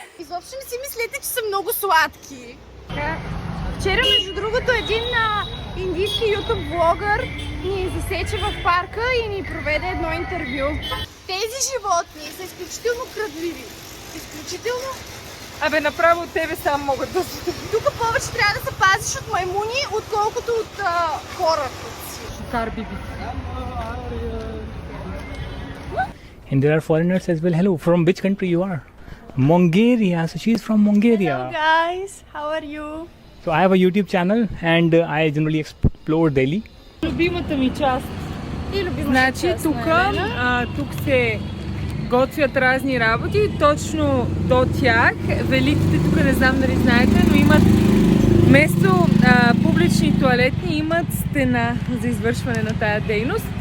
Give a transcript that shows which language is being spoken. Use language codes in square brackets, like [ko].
[bg] Изобщо не си мислете, че са много сладки. Вчера, между другото, един индийски ютуб влогър ни засече в парка и ни проведе едно интервю. Тези животни са изключително крадливи. Изключително. Абе, направо от тебе сам могат да се... Тук повече трябва да се пазиш от маймуни, отколкото от хората си. Шукар биби. [en] And there are foreigners as well. Hello, from which country you are? Mongolia. So she is from Mongolia. Hello guys, how are you? So I have a YouTube channel and I generally explore Delhi. [bg] Любимата ми част. И любимата Значи част тук, на Елена. тук се готвят разни работи, точно до тях. Великите тук не знам дали знаете, но имат вместо публични туалетни имат стена за извършване на тая дейност.